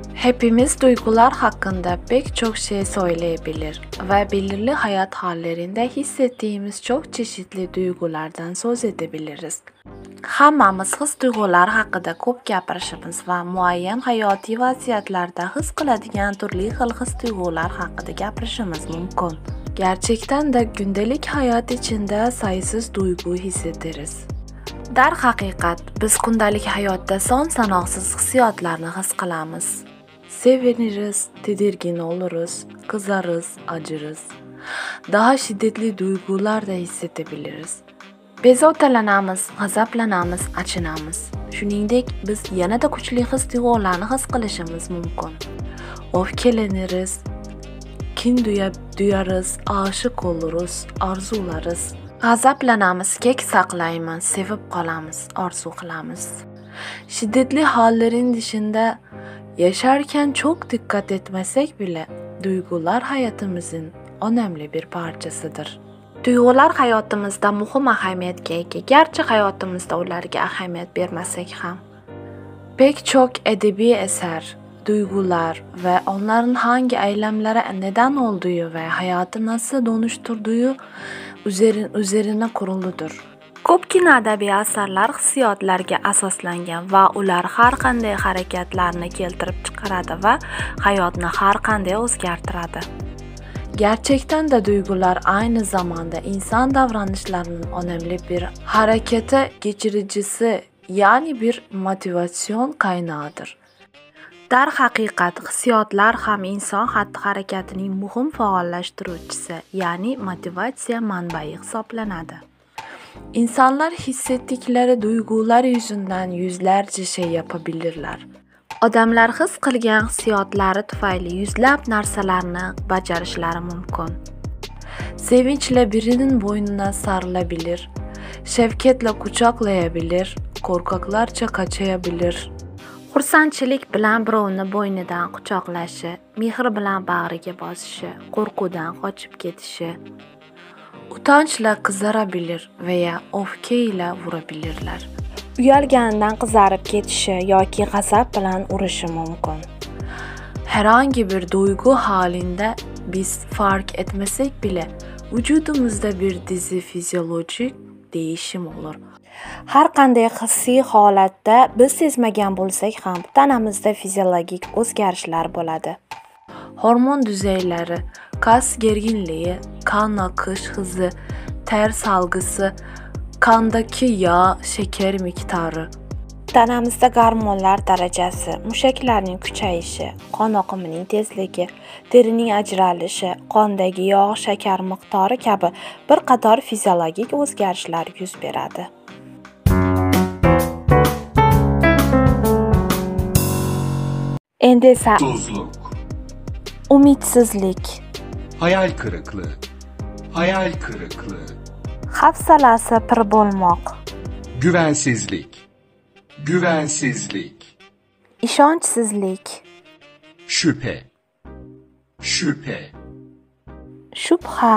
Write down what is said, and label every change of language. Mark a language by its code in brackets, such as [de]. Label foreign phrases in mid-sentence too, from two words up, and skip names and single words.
[tr] Hepimiz duygular hakkında pek çok şey söyleyebilir ve belirli hayat hallerinde hissettiğimiz çok çeşitli duygulardan söz edebiliriz. [uz] Hammamiz his-tuyg'ular haqida ko'p gapirishimiz va muayyan hayotiy vaziyatlarda his qiladigan turli xil his-tuyg'ular haqida gapirishimiz mumkin. [tr] Gerçekten de gündelik hayat içinde sayısız duygu hissederiz. [uz] Darhaqiqat, biz kundalik hayotda son-sanoqsiz hissiyotlarni his qilamiz. [tr] Seviniriz, tedirgin oluruz, kızarız, acırız. Daha şiddetli duygular da hissedebiliriz. [uz] Bezovtalanamiz, g'azablanamiz, achinamiz. Shuningdek, biz yanada kuchli his-tuyg'ularni his qilishimiz mumkin. [tr] O'fkelaniriz, kin duyarız, aşık oluruz, arzularız. [uz] G'azablanamiz, kek saqlaymiz, sevib qolamiz, orzu qilamiz. [tr] Şiddetli hallerin dışında yaşarken çok dikkat etmesek bile duygular hayatımızın önemli bir parçasıdır. [uz] Duygular hayotimizda muhim ahamiyatga ega, garchi hayotimizda ularga ahamiyat bermasak ham. [tr] Pek çok edebi eser, duygular ve onların hangi eylemlere neden olduğu ve hayatı nasıl dönüştürdüğü üzerine kuruludur. [uz] Ko'pgina adabiy asarlar hissiyotlarga asoslangan va ular har qanday harakatlarni keltirib chiqaradi va hayotni har qanday o'zgartiradi. [tr] Gerçekten de duygular aynı zamanda insan davranışlarının önemli bir harekete geçiricisi, yani bir motivasyon kaynağıdır. [uz] Darhaqiqat, hissiyotlar ham inson xatti-harakatining muhim faollashtiruvchisi, ya'ni motivatsiya manbai hisoblanadi. [tr] İnsanlar hissettikleri duygular yüzünden yüzlerce şey yapabilirler. [uz] Odamlar his qilgan hissiyotlari tufayli yuzlab narsalarni bajarishlari mumkin. [tr] Sevinçle birinin boynuna sarılabilir, şefkatle kucaklayabilir, korkaklarcha kaçayabilir. [uz] Xursandchilik bilan birovni bo'ynidan quchoqlashi, mehr bilan bag'riga bosishi, qo'rquvdan qochib ketishi. [tr] Utançla kızarabilir veya öfke ile vurabilirler. [uz] Uyalganidan qizarib ketishi yoki g'azab bilan urishi mumkin. [tr] Herhangi bir duygu halinde biz fark etmesek bile vücudumuzda bir dizi fizyolojik değişim olur. [uz] Har qanday hissiy holatda biz sezmagan bo'lsak ham tanamizda fizyologik o'zgarishlar bo'ladi. [tr] Hormon düzeyleri, kas gerginliği, kan akış hızı, ter salgısı, kandaki yağ, şeker miktarı. [uz] Tanamizda gormonlar darajasi, mushaklarning kuchayishi, qon oqimining tezligi, terining ajralishi, qondagi yog' shakar miqdori kabi bir qator fiziologik o'zgarishlar yuz beradi. Endi esa umitsizlik, [tr] hayal kırıklığı, hayal kırıklığı, [uz] hafsalasi pir bo'lmoq, [tr] güvensizlik, güvensizlik, [uz] ishonchsizlik, [tr] şüphe, şüphe, [uz] shubha,